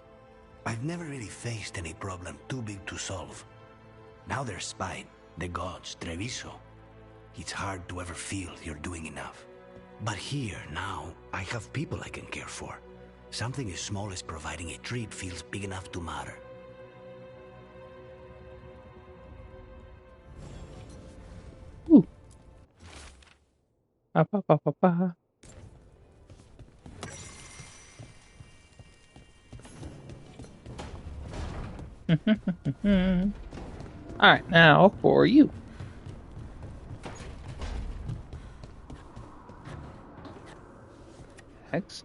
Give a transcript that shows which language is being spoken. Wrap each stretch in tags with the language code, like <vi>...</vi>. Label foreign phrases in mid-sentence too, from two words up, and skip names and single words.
<en>I've never really faced any problem too big to solve. Now there's Spine, the gods, Treviso. It's hard to ever feel you're doing enough. But here, now, I have people I can care for. Something as small as providing a treat feels big enough to matter. Ooh. Ba, ba, ba, ba, ba. Alright, now for you. Next.</en>